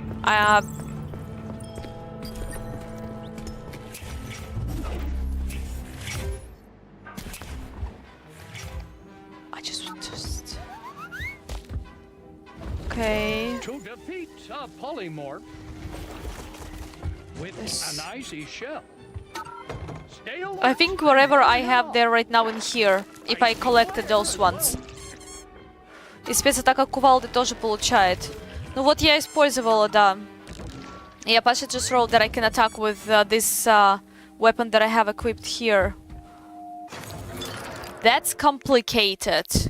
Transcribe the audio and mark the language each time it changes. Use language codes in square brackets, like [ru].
[en] I just okay. To defeat a polymorph with an icy shell. Stay alert. I think whatever I have there right now in here, if I collected those ones. [ru] И спецатака кувалды тоже получает. Ну вот я использовала, да. Я [en] Pasha just rolled that I can attack with this weapon that I have equipped here. That's complicated.